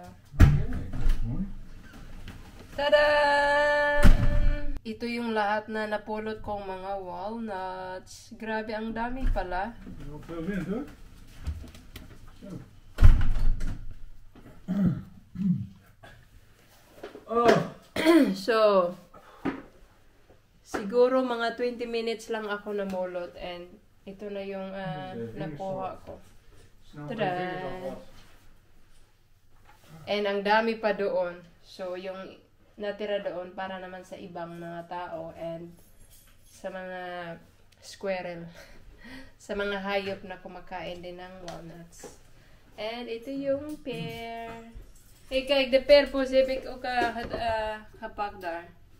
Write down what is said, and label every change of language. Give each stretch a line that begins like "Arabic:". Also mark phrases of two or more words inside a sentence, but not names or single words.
Dutch: Mooi. Tada!
Filipino: Ito yung lahat na napulot kong mga walnuts. Grabe, ang dami pala.
Dutch: Wel veel wind hoor. Zo. Oh.
Filipino: So, siguro mga 20 minutes lang ako namulot and ito na yung nakuha ko. Tada! And ang dami pa doon. So, yung natira doon para naman sa ibang mga tao and sa mga squirrel. Sa mga hayop na kumakain din ng walnuts. And ito yung pear.
Dutch: Hey, kijk, de pear po zip ik ook gepakt daar.